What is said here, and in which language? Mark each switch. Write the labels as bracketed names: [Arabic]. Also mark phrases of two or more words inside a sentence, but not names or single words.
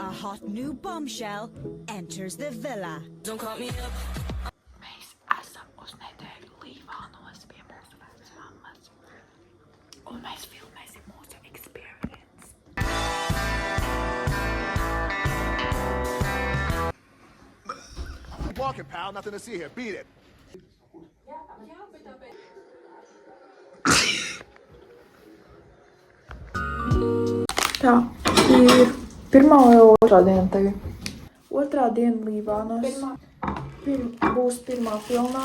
[English] hot new bombshell enters the villa. Don't call me up. [Latvian] Mēs esam uz nedēļu Līvānos pie mūsu vecmammas. Un mēs filmēsim mūsu experience. [English] Keep walking, pal. Nothing to see here. Beat it. [Latvian] Tā ir pirmā vai otrā diena tagad? Otrā diena Līvānos. Būs pirmā filmā.